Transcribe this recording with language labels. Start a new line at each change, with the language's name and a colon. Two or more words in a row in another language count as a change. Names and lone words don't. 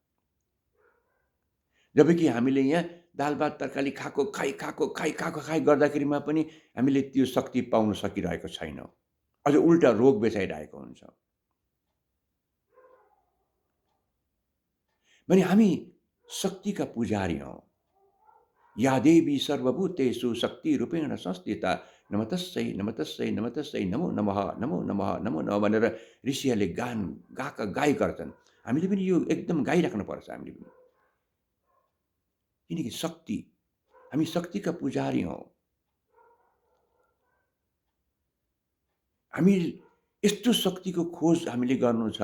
Nepali: जबकि हामीले यहाँ दाल-भात तरकारी खाएको खाइ गर्दाखेरिमा पनि हामीले त्यो शक्ति पाउन सकिरहेको छैनौँ। अझ उल्टा रोग बेचाइरहेको हुन्छ। भने हामी शक्तिका पुजारी हौँ।
Sanskrit: या देवी सर्वभूतेषु शक्तिरूपेण संस्थिता नमस्तस्यै नमस्तस्यै नमस्तस्यै नमो नमः नमो नमः नमो नमः
Nepali: भनेर ऋषिहरूले गाई गर्छन्। हामीले पनि यो एकदम गाइराख्नुपर्छ हामीले पनि। किनकि शक्ति, हामी शक्तिका पुजारी हौँ। हामी यस्तो शक्तिको खोज हामीले गर्नु छ।